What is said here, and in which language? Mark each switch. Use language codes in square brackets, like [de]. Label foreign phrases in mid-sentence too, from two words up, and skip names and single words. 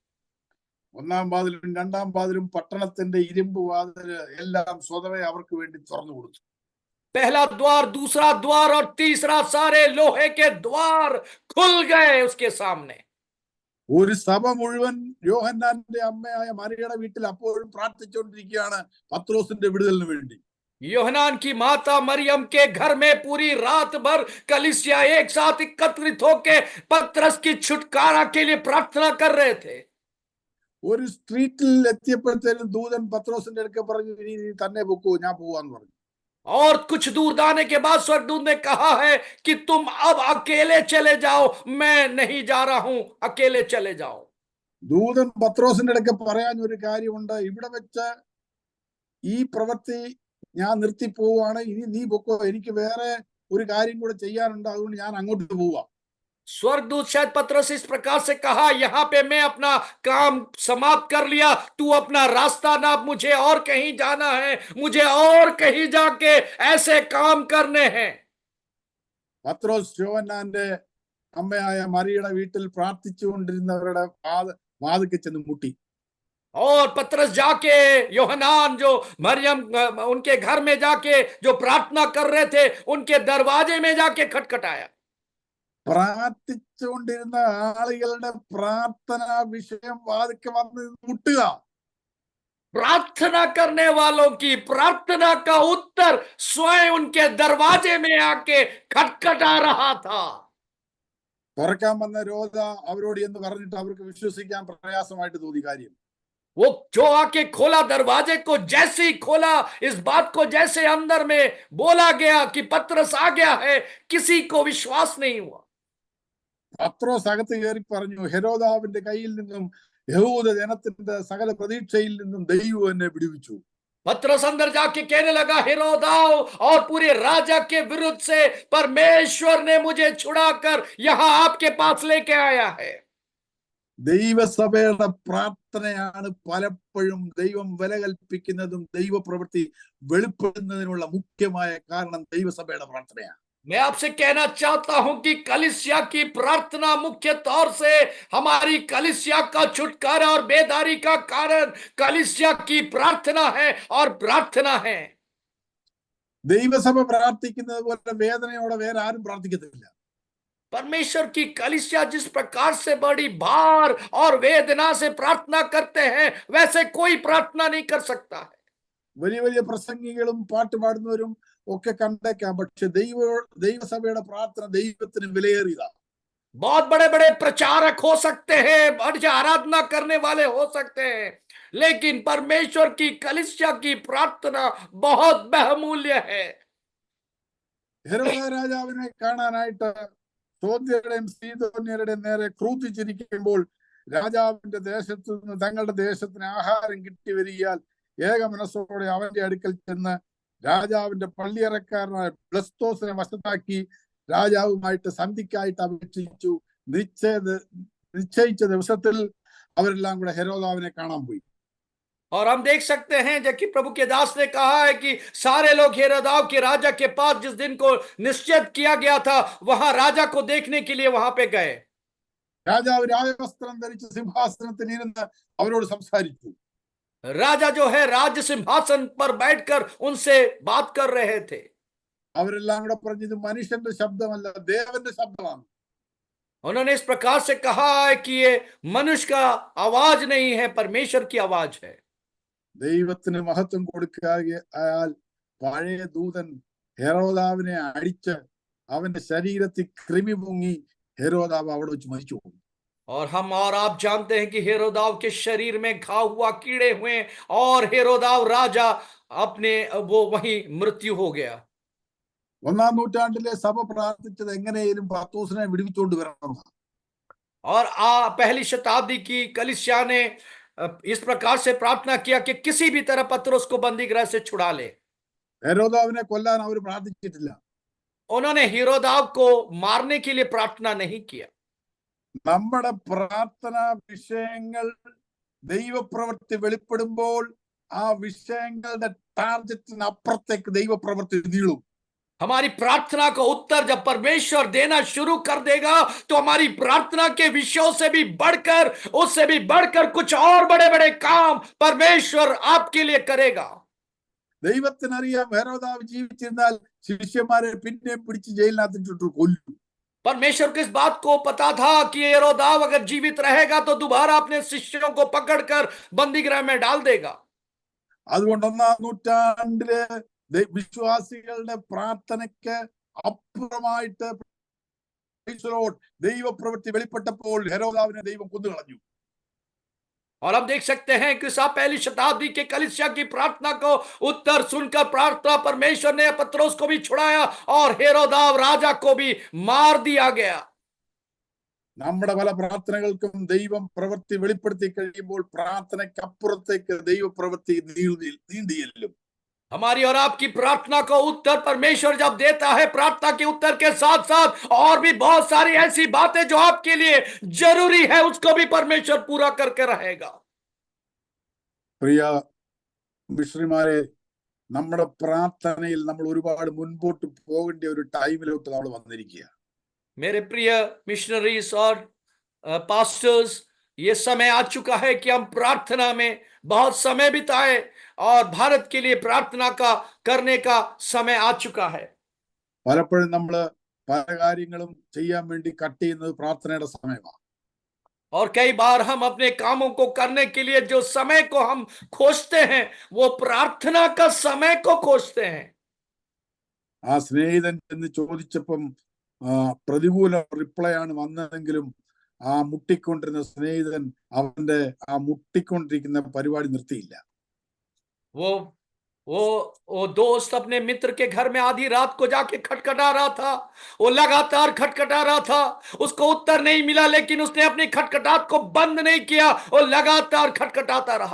[ml] ഒന്നാം വാതിലും രണ്ടാം വാതിലും പട്ടണത്തിന്റെ ഇരുമ്പ് വാതില് എല്ലാം സ്വതവേ അവർക്ക് വേണ്ടി തുറന്നു കൊടുത്തു. [hi] पहला द्वार, दूसरा द्वार और तीसरा, सारे लोहे के द्वार खुल गए उसके सामने। [ml] ഒരു സഭ മുഴുവൻ യോഹന്നാന്റെ അമ്മയായ മറിയയുടെ വീട്ടിൽ അപ്പോഴും പ്രാർത്ഥിച്ചുകൊണ്ടിരിക്കുകയാണ് പത്രോസിന്റെ വിടുതലിന് വേണ്ടി. [hi] യോഹന്നാन की माता मरियम के घर में पूरी रात भर कलीसिया एक साथ एकत्रित होकर पतरस की छुटकारा के लिए प्रार्थना कर रहे थे। [ml] ഒരു സ്ട്രീറ്റിൽ എത്തിയപ്പോഴത്തേനും ദൂതൻ പത്രോസിന്റെ അടുക്കൽ പറഞ്ഞു, നീ തന്നെ പൊക്കോ, ഞാൻ പോവാന്ന് പറഞ്ഞു. [hi] और कुछ दूर जाने के बाद स्वर्गदूत ने कहा है कि तुम अब अकेले चले जाओ, मैं नहीं जा रहा हूं, अकेले चले जाओ। [ml] ദൂതൻ പത്രോസിന്റെ അടുക്കൽ പറയാൻ ഒരു കാര്യമുണ്ട്, ഇവിടെ വെച്ച് ഈ പ്രവൃത്തി ഞാൻ നിർത്തി പോവാണ്, ഇനി നീ പൊക്കോ, എനിക്ക് വേറെ ഒരു കാര്യം കൂടെ ചെയ്യാനുണ്ട്, അതുകൊണ്ട് ഞാൻ അങ്ങോട്ട് പോവാ. [hi] स्वर्गदूत शायद पतरस इस प्रकार से कहा, यहाँ पे मैं अपना काम समाप्त कर लिया, तू अपना रास्ता नाप, मुझे और कहीं जाना है, मुझे और कहीं जाके ऐसे काम करने हैं। [ml] പത്രോസ് യോഹന്നാന്റെ അമ്മയായ മറിയയുടെ വീട്ടിൽ പ്രാർത്ഥിച്ചുകൊണ്ടിരുന്നവരുടെ വാതിൽക്കൽ ചെന്ന് മുട്ടി. [hi] और पतरस जाके യോഹന്നാൻ जो मरियम उनके घर में जाके जो प्रार्थना कर रहे थे उनके दरवाजे में जाके खटखटाया। [ml] പ്രാർത്ഥിച്ചുകൊണ്ടിരുന്ന ആളുകളുടെ പ്രാർത്ഥനാ വിഷയം വാതിൽക്ക് വന്ന് മുട്ടുക. [hi] प्रार्थना करने वालों की प्रार्थना का उत्तर स्वयं उनके दरवाजे में आके खटखटा रहा था। [ml] തുറക്കാൻ വന്ന രോധ അവരോട് എന്ന് പറഞ്ഞിട്ട് അവർക്ക് വിശ്വസിക്കാൻ പ്രയാസമായിട്ട് തോന്നി കാര്യം. [hi] वो जो आके खोला दरवाजे को, जैसे ही खोला इस बात को जैसे अंदर में बोला गया कि पतरस आ गया है, किसी को विश्वास नहीं हुआ। [ml] പത്രോസ് അകത്ത് കയറി പറഞ്ഞു, ഹെരോദാവിന്റെ കയ്യിൽ നിന്നും യഹൂദ ജനത്തിന്റെ സകല പ്രതീക്ഷയിൽ നിന്നും ദൈവം എന്നെ വിടുവിച്ചു. [hi] पतरस अंदर जाके कहने लगा, हेरोदाव और पूरे राजा के विरुद्ध से परमेश्वर ने मुझे छुड़ाकर यहां आपके पास लेके आया है। [ml] ദൈവസഭയുടെ പ്രാർത്ഥനയാണ് പലപ്പോഴും ദൈവം വില കൽപ്പിക്കുന്നതും ദൈവപ്രവൃത്തി വെളിപ്പെടുന്നതിനുള്ള മുഖ്യമായ കാരണം ദൈവസഭയുടെ പ്രാർത്ഥനയാണ്. [hi] मैं आपसे कहना चाहता हूं कि कलीसिया की प्रार्थना मुख्य तौर से हमारी कलीसिया का छुटकारा और बेदारी का कारण कलीसिया की प्रार्थना है और प्रार्थना है। [ml] ദൈവസഭ പ്രാർത്ഥിക്കുന്നത് പോലെ വേദനയോടെ വേറെ ആരും പ്രാർത്ഥിക്കത്തില്ല. [hi] परमेश्वर की कलीसिया जिस प्रकार से बड़ी भार और वेदना से प्रार्थना करते हैं वैसे कोई प्रार्थना नहीं कर सकता है। [ml] വലിയ വലിയ പ്രസംഗികളും പാട്ട് പാടുന്നവരും ഒക്കെ കണ്ടേക്കാം, പക്ഷെ ദൈവസഭയുടെ പ്രാർത്ഥന ദൈവത്തിന് വിലയേറിയതാണ്. [hi] बहुत बड़े बड़े प्रचारक हो सकते हैं, बड़े आराधना करने वाले हो सकते हैं, लेकिन परमेश्वर की कलीसिया की प्रार्थना बहुत बहुमूल्य है। [ml] ഹെരോദ രാജാവിനെ കാണാനായിട്ട് സോദ്യരുടെയും സീദോന്യരുടെയും നേരെ ക്രൂദ്ധിച്ചിരിക്കുമ്പോൾ രാജാവിന്റെ ദേശത്ത് നിന്ന് തങ്ങളുടെ ദേശത്തിന് ആഹാരം കിട്ടി വരികയാൽ ഏക മനസ്സോടെ അവന്റെ അടുക്കൽ ചെന്ന് രാജാവിന്റെ പള്ളിയറക്കാരനായ ബ്ലസ്തോസിനെ വശത്താക്കി രാജാവുമായിട്ട് സന്ധിക്കായിട്ട് അപേക്ഷിച്ചു. നിശ്ചയിച്ച ദിവസത്തിൽ അവരെല്ലാം കൂടെ ഹെരോദാവിനെ കാണാൻ പോയി. [hi] और हम देख सकते हैं जबकि प्रभु के दास ने कहा है कि सारे लोग हेरोदाव के राजा के पास जिस दिन को निश्चित किया गया था वहां राजा को देखने के लिए वहां पे गए। [ml] രാജാവ് രാജവസ്ത്രം ധരിച്ച് സിംഹാസനത്തിൽ ഇരുന്ന് അവരോട് സംസാരിച്ചു. [hi] राजा जो है राज्य सिंहासन पर बैठकर उनसे बात कर रहे थे। [ml] അവരെല്ലാം കൂടെ പറഞ്ഞു, ഇത് മനുഷ്യന്റെ ശബ്ദമല്ല, ദേവന്റെ ശബ്ദമാണ്. [hi] उन्होंने इस प्रकार से कहा है कि ये मनुष्य का आवाज नहीं है, परमेश्वर की आवाज है। [ml] ദൈവത്തിന് മഹത്വം കൊടുക്കുകയാൽ പഴയ ദൂതൻ ഹെരോദാവിനെ അടിച്ച് അവന്റെ ശരീരത്തിൽ കൃമി മുങ്ങി ഹെരോദാവ് അവിടെ വെച്ച് മരിച്ചു. [hi] और हम और आप जानते हैं कि हेरोदाव के शरीर में घाव हुआ, कीड़े हुए और हेरोदाव राजा अपने वो वहीं मृत्यु हो गया। [ml] ഒന്നാം നൂറ്റാണ്ടിലെ സഭ പ്രാർത്ഥിച്ചത് എങ്ങനെയും പത്രോസിനെ വിടുവിച്ചുകൊണ്ട് വരണം. [hi] और पहली शताब्दी की कलीसिया ने इस प्रकार से प्रार्थना किया कि किसी भी तरह पतरस को बंदी गृह से छुड़ा ले। [ml] ഹെരോദാവിനെ കൊല്ലാൻ അവർ പ്രാർത്ഥിച്ചിട്ടില്ല. [hi] उन्होंने हेरोदाव को मारने के लिए प्रार्थना नहीं किया। [ml] നമ്മുടെ പ്രാർത്ഥനാ വിഷയങ്ങൾ ദൈവപ്രവൃത്തി വെളിപ്പെടുമ്പോൾ ആ വിഷയങ്ങളുടെ ടാർഗറ്റിന് അപ്പുറത്തേക്ക് ദൈവപ്രവൃത്തി നീളും. [hi] हमारी प्रार्थना को उत्तर जब परमेश्वर देना शुरू कर देगा तो हमारी प्रार्थना के विषयों से भी बढ़कर, उससे भी बढ़कर कुछ और बड़े बड़े काम परमेश्वर आपके लिए करेगा। [ml] ദൈവത്തിനറിയാം ഹെരോദാവ് ജീവിച്ചിരുന്നാൽ ശിഷ്യന്മാരെ പിന്നെ പിടിച്ച് ജയിലിനകത്തിട്ട് കൊല്ലും. [hi] परमेश्वर को इस बात को पता था कि हेरोदाव अगर जीवित रहेगा तो दोबारा अपने शिष्यों को पकड़कर बंदी गृह में डाल देगा। [ml] അതുകൊണ്ട് ഒന്നാം നൂറ്റാണ്ടിലെ വിശ്വാസികളുടെ പ്രാർത്ഥനയ്ക്ക് അപ്പുറമായിട്ട് ദൈവപ്രവൃത്തി വെളിപ്പെട്ടപ്പോൾ ഹെരോദാവിനെ ദൈവം കൊന്നുകളഞ്ഞു. [hi] और हम देख सकते हैं कि पहली शताब्दी के कलीसिया की प्रार्थना को उत्तर सुनकर प्रार्थना परमेश्वर ने पतरस को भी छुड़ाया और हेरोदाव राजा को भी मार दिया गया। [ml] നമ്മുടെ പല പ്രാർത്ഥനകൾക്കും ദൈവം പ്രവൃത്തി വെളിപ്പെടുത്തി കഴിയുമ്പോൾ പ്രാർത്ഥനയ്ക്ക് അപ്പുറത്തേക്ക് ദൈവപ്രവൃത്തി നീണ്ടിയെല്ലും. [hi] हमारी और आपकी प्रार्थना को उत्तर परमेश्वर जब देता है, प्रार्थना के उत्तर के साथ साथ और भी बहुत सारी ऐसी बातें जो आपके लिए जरूरी है उसको भी परमेश्वर पूरा करके रहेगा। [ml] പ്രിയ മിഷണറിമാരെ, നമ്മുടെ പ്രാർത്ഥനയിൽ നമ്മൾ ഒരുപാട് മുൻപോട്ട് പോകേണ്ട ഒരു ടൈമിലോട്ട് നമ്മൾ വന്നിരിക്കുക. [hi] मेरे प्रिय मिशनरीज और पास्टर्स, ये समय आ चुका है कि हम प्रार्थना में बहुत समय बिताए और भारत के लिए प्रार्थना का करने का समय आ चुका है। [ml] പലപ്പോഴും നമ്മൾ പല കാര്യങ്ങളും ചെയ്യാൻ വേണ്ടി കട്ട് ചെയ്യുന്നത് പ്രാർത്ഥനയുടെ സമയമാണ്. [hi] और कई बार हम अपने कामों को करने के लिए जो समय को हम खोजते हैं वो प्रार्थना का समय को खोजते हैं। [ml] ആ സ്നേഹിതൻ എന്ന് ചോദിച്ചപ്പം പ്രതികൂല റിപ്ലൈ ആണ് വന്നതെങ്കിലും ആ മുട്ടിക്കൊണ്ടിരുന്ന സ്നേഹിതൻ അവന്റെ ആ മുട്ടിക്കൊണ്ടിരിക്കുന്ന പരിപാടി നിർത്തിയില്ല. [hi] वो दोस्त अपने मित्र के घर में आधी रात को जाके खटखटा रहा था, वो लगातार खटखटा रहा था, उसको उत्तर नहीं मिला लेकिन उसने अपनी खटखटाहट को बंद नहीं किया, वो लगातार खटखटाता रहा।